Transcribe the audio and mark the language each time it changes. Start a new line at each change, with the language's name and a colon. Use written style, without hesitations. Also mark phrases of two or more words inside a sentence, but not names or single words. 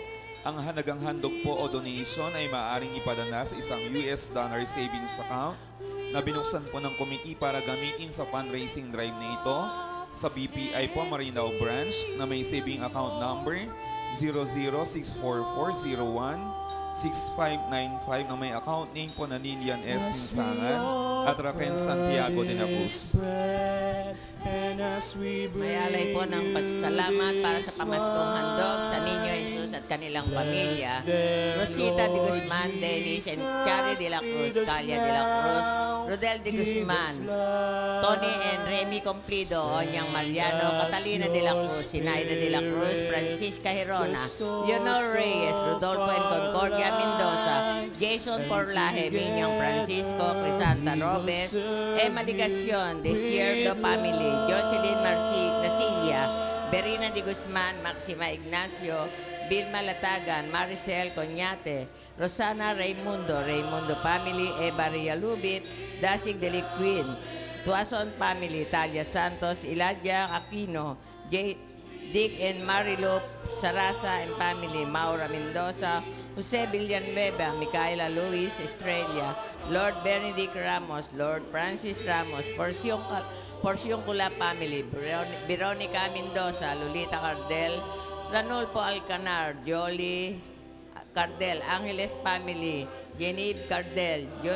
Filipino: Ang hanagang handog po o donation ay maaaring ipadala sa isang
English: US dollar savings account
Filipino: na binuksan po ng committee para gamitin sa
English: fundraising drive
Filipino: na ito sa BPI po Marinao Branch na may
English: saving account number
Filipino: 006440165595 na may
English: account name
Filipino: po na Lilian S. Tinsangan at Raquel Santiago de la Cruz. May alay po ng pasasalamat para sa pamaskong handog sa Niño Jesus at kanilang pamilya. Rosita de Guzman, Dennis and Chari de la Cruz, Calia de la Cruz, Rodel de Guzman, Tony and Remy Complido, Onyang Mariano, Catalina de la Cruz, Sinaida de la Cruz, Francisca Hirona, Leonor Reyes, Rodolfo and Concordia Mendoza, Jason Porlaje, Minyang Francisco, Crisanta Robes, Emma Ligacion, Desierto Family, Jocelyn Nasilia, Berina de Guzman, Maxima Ignacio, Vilma Latagan, Maricel Coñate, Rosana Raimundo, Raimundo Family, Eva Rialubit, Dasig Deliquin, Tuason Family, Talia Santos, Iladia Aquino, Dick and Marilu Sarasa and Family, Maura Mendoza, Jose Villanueva, Micaela Luis Estrella, Lord Benedict Ramos, Lord Francis Ramos, Porciong Kula Family, Veronica Mendoza, Lolita Cardel, Ranulfo Alcanar, Jolie Cardel, Angeles Family, Genevieve Cardel,